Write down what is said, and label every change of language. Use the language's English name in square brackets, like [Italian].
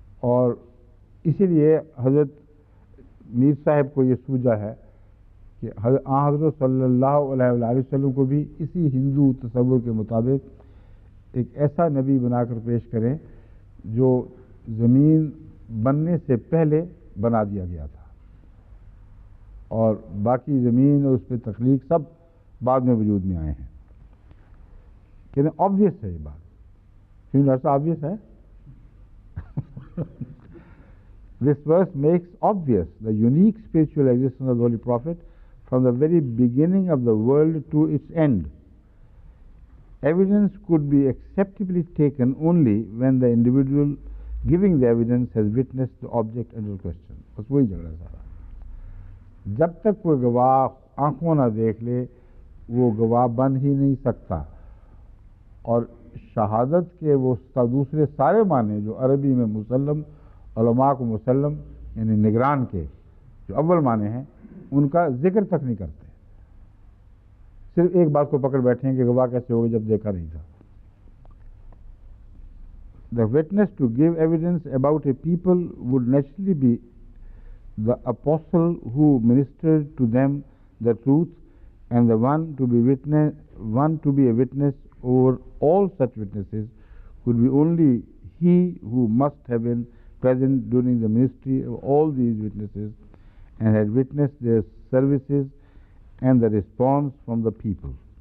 [Urdu] اور اسی لیے حضرت میر صاحب کو یہ سوجا ہے کہ حضرت صلی اللہ علیہ وآلہ وسلم کو بھی اسی ہندو تصور کے مطابق ایک ایسا نبی بنا کر پیش کریں جو زمین بننے سے پہلے بنا دیا گیا تھا اور باقی زمین اور اس پہ تخلیق سب بعد میں وجود میں آئے ہیں. کہتے ہیں آبویس ہے یہ بات. کیوں ڈاکٹر صاحب آبویس ہے؟ [English] This verse makes obvious the unique spiritual existence of the Holy Prophet from the very beginning of the world to its end. Evidence could be acceptably taken only when the individual giving the evidence has witnessed the object under question. [Urdu] بس وہی جھگڑا سارا. جب تک کوئی گواہ آنکھوں نہ دیکھ لے وہ گواہ بن ہی نہیں سکتا. اور شہادت کے وہ دوسرے سارے معنی جو عربی میں مسلم، علماء کو مسلم یعنی نگران کے جو اول معنی ہیں ان کا ذکر تک نہیں کرتے. صرف ایک بات کو پکڑ بیٹھے ہیں کہ گواہ کیسے ہوگا جب دیکھا نہیں تھا. [English] The witness to give evidence about a people would naturally be the apostle who ministered to them the truth, and the one to be a witness over all such witnesses could be only he who must have been present during the ministry of all these witnesses and had witnessed their services and the response from the people.